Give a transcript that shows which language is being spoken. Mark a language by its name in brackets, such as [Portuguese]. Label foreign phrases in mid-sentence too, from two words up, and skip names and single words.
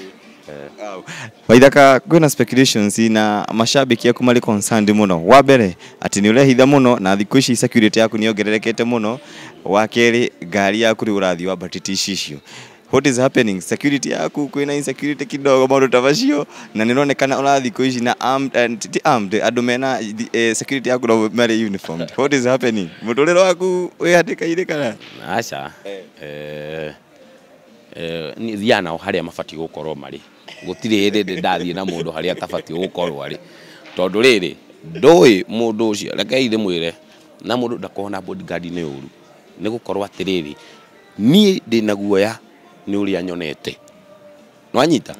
[Kikuyu] Waithaka, kwĩna speculations na mashabiki yaku marĩ concerned mũno. Wa mbere atĩ nĩ ũrehitha mũno na thikũ ici security yaku nĩ ongererekete mũno. Wa kerĩ ngari yaku rĩ ũrathiĩ wa batiti icio. [English] What is happening? [Kikuyu] Security yaku kwĩna insecurity kidogo maũndũ ta macio na nĩ ronekana ũrathiĩ thikũ ici na armed andũ mena security yaku no marĩ uniformed. [English] What is happening? [Kikuyu] Mũtũrĩre waku wĩ hatĩka-inĩ kana? Aca ni thiana harĩa mabatiĩ gũkorwo marĩ, gũtirĩ hĩndĩ ndathiĩ na mũndũ harĩa atabatiĩ gũkorwo arĩ, tondũ rĩrĩ ndũĩ mũndũ ũcio rekei ndĩmwĩre na mũndũ ndakorwo na bodyguard nĩ ũru nĩ gũkorwo atĩrĩrĩ niĩ ndĩna guoya nĩ ũrĩa nyonete nwanyita.